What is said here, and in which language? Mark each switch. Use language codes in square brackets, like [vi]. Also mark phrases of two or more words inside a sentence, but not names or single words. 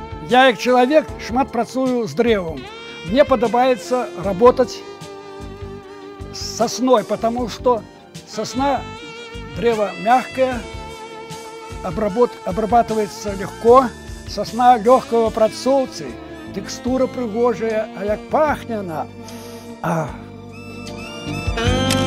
[be] Я як чалавек шмат працую з дрэвам. Мне падабаецца [ru] работаць с сосной, потому что сосна древо мягкое, обрабатывается легко, сосна легкого апрацоўцы, текстура [be] прыгожая, а як пахне [ru] она.